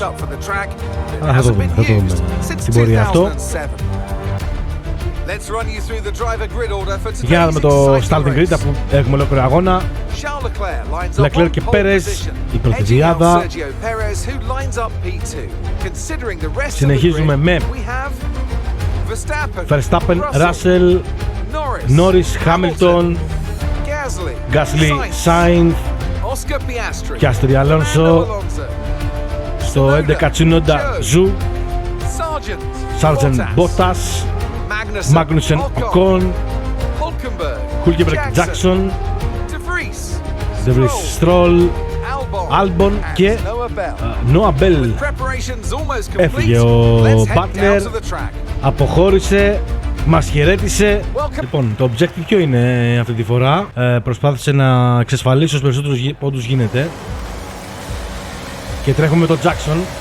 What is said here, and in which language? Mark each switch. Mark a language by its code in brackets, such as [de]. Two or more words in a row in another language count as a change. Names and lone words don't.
[el] Αλλά θα το δούμε στην πορεία αυτό. Για να δούμε το [en] starting grid, [el] αφού έχουμε ολόκληρο αγώνα. Leclerc και Πέρες, η πρώτη διάδα. Συνεχίζουμε με Verstappen, Russell, Norris, Hamilton, Gasly, Sainz, Piastri, Alonso. Στο 11 Tsunoda, Zhu, Sargent, Bottas, Magnussen, Ocon, Hülkenberg, Jackson, De Vries, Stroll, Albon και Noah Bell. Έφυγε ο Butler, αποχώρησε, μας χαιρέτησε. Λοιπόν, το objective ποιο είναι αυτή τη φορά? Προσπάθησε να εξασφαλίσει ως περισσότερους πόντους γίνεται. Και τρέχουμε με τον Jackson.